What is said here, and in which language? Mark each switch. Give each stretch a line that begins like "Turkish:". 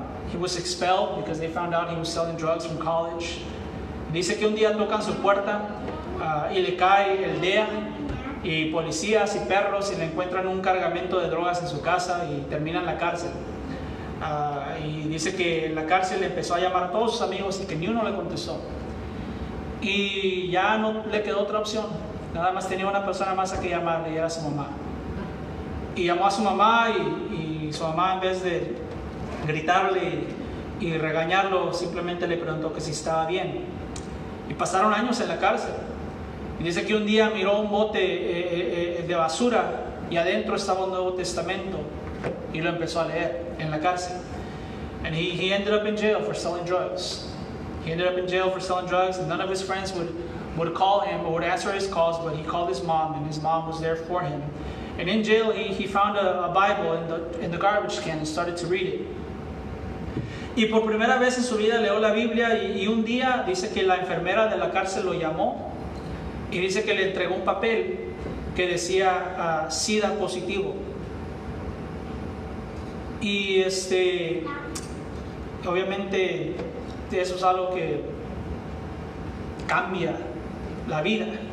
English: He was expelled because they found out he was selling drugs from college.
Spanish: Dice que un día tocan su puerta y le cae el DEA, y policías y perros, y le encuentran un cargamento de drogas en su casa y termina en la cárcel. Y dice que en la cárcel empezó a llamar a todos sus amigos y que ni uno le contestó. Y ya no le quedó otra opción. Nada más tenía una persona más a que llamarle, y era su mamá. Y llamó a su mamá, y su mamá, en vez de gritarle y regañarlo, simplemente le preguntó que si estaba bien. Y pasaron años en la cárcel. Y dice que un día miró un bote de basura, y adentro estaba un Nuevo Testamento, y lo empezó a leer en la cárcel.
English: And he ended up in jail for selling drugs. He ended up in jail for selling drugs, and none of his friends would call him or would answer his calls, but he called his mom, and his mom was there for him. And in jail, he found a Bible in the garbage can and started to read it.
Spanish: Y por primera vez en su vida leyó la Biblia, y un día dice que la enfermera de la cárcel lo llamó, y dice que le entregó un papel que decía SIDA positivo. Y obviamente eso es algo que cambia la vida.